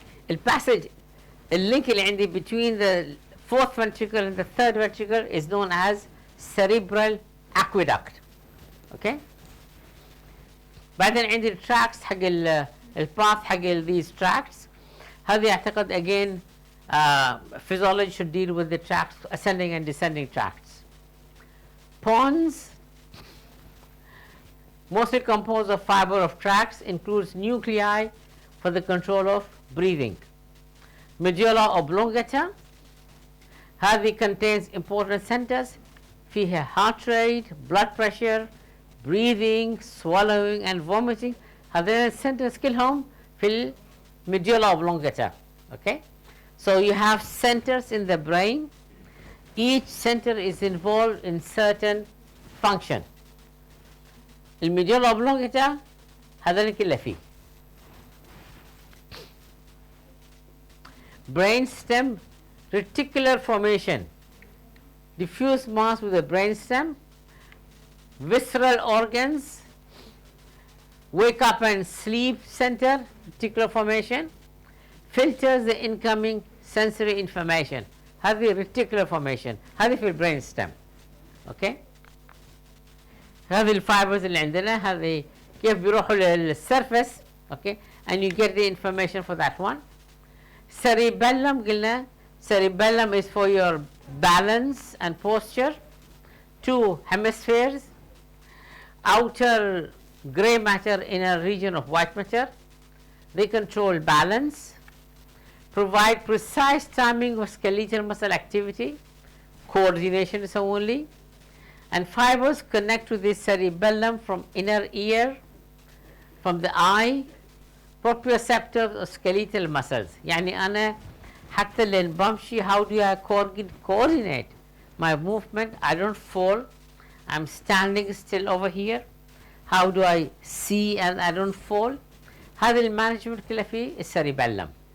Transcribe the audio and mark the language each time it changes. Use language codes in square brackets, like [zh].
[ar] الباسج اللينك اللي عندي [en] between the fourth ventricle and the third ventricle is known as cerebral aqueduct. Okay. [ar] بعدين عندي التراكس حق الباث حق [en] these tracts. [ar] هذه اعتقد [en] again physiology should deal with the tracts, ascending and descending tracts. Pons, mostly composed of fiber of tracts, includes nuclei for the control of breathing. Medulla oblongata, هذه contains important centers فيها heart rate, blood pressure, breathing, swallowing and vomiting. هذين centers [ar] كلهم في [en] medulla oblongata. Okay. So you have centers in the brain. Each center is involved in certain function. [ar] الميديولا oblongata هذول كله فيه. [en] Brain stem, reticular formation, diffuse mass with the brain stem, visceral organs, wake up and sleep center, reticular formation, filters the incoming sensory information. [ar] هذه reticular formation. هذه في البرين ستيم. اوكي. هذه الفايبرز اللي عندنا هذه كيف بيروحوا للسيرفس. [en] Okay. and you get the information for that one. cerebellum قلنا cerebellum is for your balance and posture. 2 hemispheres. Outer gray matter, inner region of white matter. They control balance, provide precise timing of skeletal muscle activity, coordination is only, and fibers connect to the cerebellum from inner ear, from the eye, proprioceptors or skeletal muscles. [ar] يعني أنا حتى لين بمشي [en] how do I coordinate my movement? I don't fall. I'm standing still over here. How do I see and I don't fall? [ar] هذا المانجمنت كله في الcerebellum.